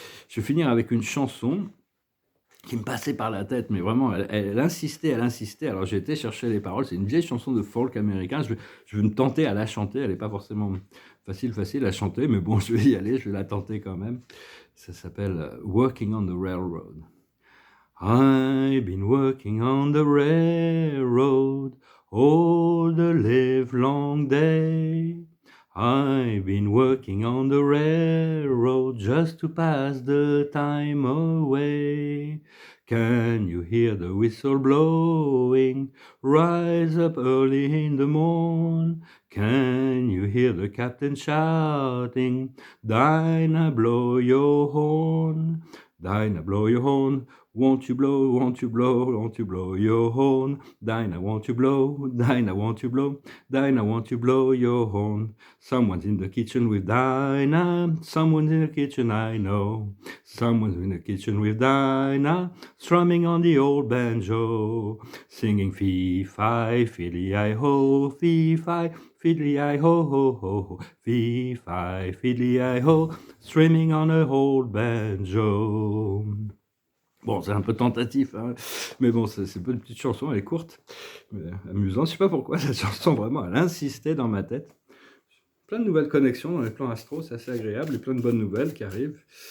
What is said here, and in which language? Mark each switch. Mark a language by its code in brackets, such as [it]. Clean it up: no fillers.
[fr] Je vais finir avec une chanson qui me passait par la tête, mais vraiment, elle insistait. Alors j'ai été chercher les paroles. C'est une vieille chanson de folk américain. Je vais me tenter à la chanter. Elle n'est pas forcément facile à chanter, mais bon, je vais y aller. Je vais la tenter quand même. Ça s'appelle Working on the Railroad. [en] I've been working on the railroad all the livelong day. I've been working on the railroad just to pass the time away. Can you hear the whistle blowing? Rise up early in the morn. Can you hear the captain shouting? Dinah, blow your horn. Dinah, blow your horn. Won't you blow, won't you blow, won't you blow your horn? Dinah, won't you blow? Dinah, won't you blow? Dinah, won't you blow your horn? Someone's in the kitchen with Dinah. Someone's in the kitchen, I know. Someone's in the kitchen with Dinah, strumming on the old banjo, singing fee-fi, fiddly-I-ho, fee-fi, fiddly-I-ho, ho, ho, ho, fee-fi, fiddly-I-ho, strumming on a old banjo. [fr] Bon, c'est un peu tentatif, hein, mais bon, c'est une petite chanson, elle est courte, mais amusante. Je sais pas pourquoi, cette chanson, vraiment, elle insistait dans ma tête. Plein de nouvelles connexions dans les plans astro, c'est assez agréable, et plein de bonnes nouvelles qui arrivent.